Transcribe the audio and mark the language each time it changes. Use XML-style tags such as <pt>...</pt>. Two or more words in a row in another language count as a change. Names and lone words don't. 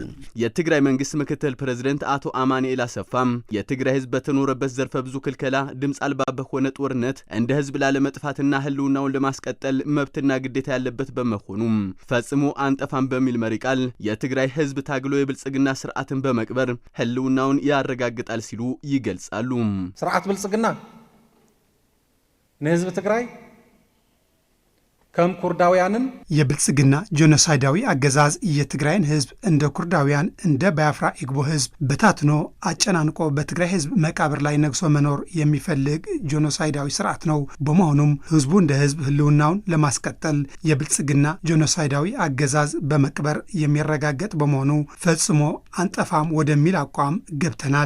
<am>የትግራይ መንግስት ምክትል ፕሬዝዳንት አቶ አማኒ ኢላሰፋም የትግራይ ህዝብ በተኖረበት ዘርፈ ብዙ ክልከላ ድምጽ አልባ በሆነ ጦርነት እንደ ህዝብ ላለመጥፋትና ህልውናውን ለማስቀጠል መብትና ግዴታ ያለበት በመሆኑም ፈጽሞ አንጠፋም በሚል መሪ ቃል የትግራይ ህዝብ ታግሎ የብልጽግና ስርዓትን በመቅበር ህልውናውን ያረጋግጣል ሲሉ ይገልጻሉ።</am> <ti>ስርዓት ብልጽግና ለህዝብ ትግራይ ከም ኩርዳውያንን</ti> <am>የብልጽግና ጄኖሳይዳዊ አገዛዝ የትግራይን ህዝብ እንደ ኩርዳውያን እንደ ባያፍራ ኢግቦ ህዝብ በታትኖ አጨናንቆ በትግራይ ህዝብ መቃብር ላይ ነግሶ መኖር የሚፈልግ ጄኖሳይዳዊ ስርዓት ነው። በመሆኑም ህዝቡ እንደ ህዝብ ህልውናውን ለማስቀጠል የብልጽግና ጄኖሳይዳዊ አገዛዝ በመቅበር የሚረጋገጥ በመሆኑ ፈጽሞ አንጠፋም ወደሚል አቋም ገብተናል።</am>